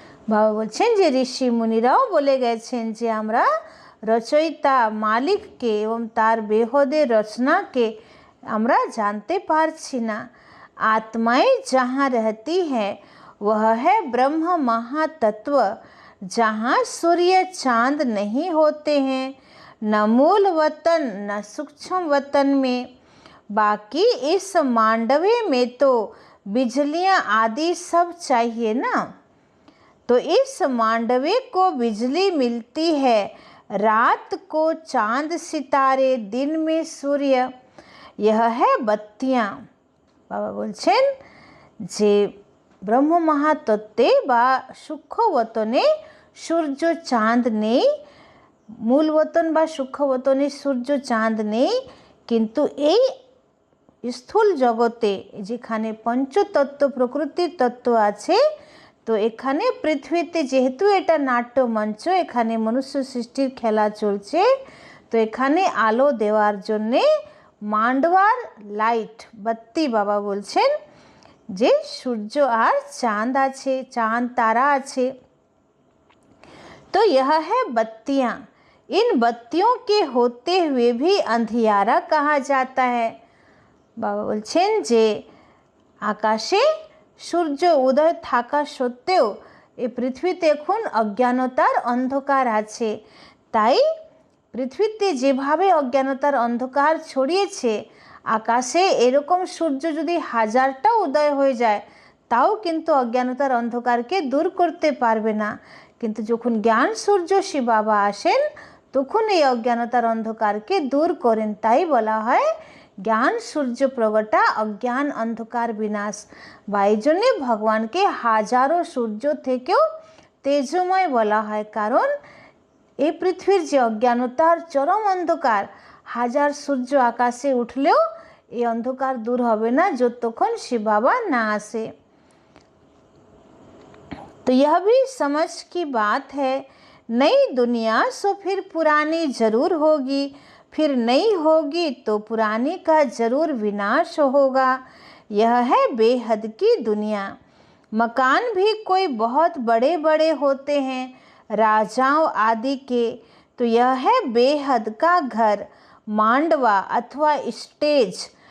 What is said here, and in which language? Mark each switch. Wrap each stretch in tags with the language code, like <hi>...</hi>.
<bn>बाबा बोलছেন যে ঋষি মুনিরাও বলে গেছেন যে আমরা রচয়িতা মালিককে এবং তার বেহদের রচনাকে আমরা জানতে পারছি না।</bn> <hi>आत्माएं जहाँ रहती हैं वह है ब्रह्म महातत्व, जहाँ सूर्य चांद नहीं होते हैं, न मूल वतन न सूक्ष्म वतन में। बाकी इस मांडवे में तो बिजलियाँ आदि सब चाहिए ना। तो इस मांडवे को बिजली मिलती है, रात को चांद सितारे, दिन में सूर्य। यह है बत्तियाँ।</hi> <bn>बाबा बोलছেন যে ব্রহ্ম মহাতত্ত্বে বা সূক্ষ্মবতনে সূর্য চাঁদ নেই, মূলবতন বা সূক্ষ্মবতনে সূর্য চাঁদ নেই, কিন্তু এই স্থূল জগতে যেখানে পঞ্চতত্ত্ব প্রকৃতির তত্ত্ব আছে, তো এখানে পৃথিবীতে যেহেতু এটা নাট্যমঞ্চ, এখানে মনুষ্য সৃষ্টির খেলা চলছে, তো এখানে আলো দেওয়ার জন্যে মান্ডওয়ার লাইট बत्ती बाबा बोलছেন যে সূর্য আর চাঁদ আছে, চাঁদ তারা আছে।</bn> <hi>तो यह है बत्तियाँ। इन बत्तियों के होते हुए भी अंधियारा कहा जाता है।</hi> <bn>बाबा बोलছেন যে আকাশে সূর্য উদয় থাকা সত্ত্বেও এই পৃথিবীতে এখন অজ্ঞানতার অন্ধকার আছে। তাই পৃথিবীতে যেভাবে অজ্ঞানতার অন্ধকার ছড়িয়েছে, আকাশে এরকম সূর্য যদি হাজারটা উদয় হয়ে যায় তাও কিন্তু অজ্ঞানতার অন্ধকারকে দূর করতে পারবে না। কিন্তু যখন জ্ঞান সূর্য শিব বাবা আসেন তখন এই অজ্ঞানতার অন্ধকারকে দূর করেন। তাই বলা হয় জ্ঞান সূর্য প্রগটা অজ্ঞান অন্ধকার বিনাশ। বা এই জন্যে ভগবানকে হাজারো সূর্য থেকেও তেজময় বলা হয়, কারণ এই পৃথিবীর যে অজ্ঞানতার চরম অন্ধকার, হাজার সূর্য আকাশে উঠলেও এই অন্ধকার দূর হবে না যতক্ষণ শিব বাবা না আসে।</bn> <hi>तो यह भी समझ की बात है, नई दुनिया सो फिर पुरानी जरूर होगी, फिर नई होगी तो पुरानी का जरूर विनाश होगा। यह है बेहद की दुनिया। मकान भी कोई बहुत बड़े बड़े होते हैं, राजाओं आदि के, तो यह है बेहद का घर, मांडवा अथवा स्टेज।</hi>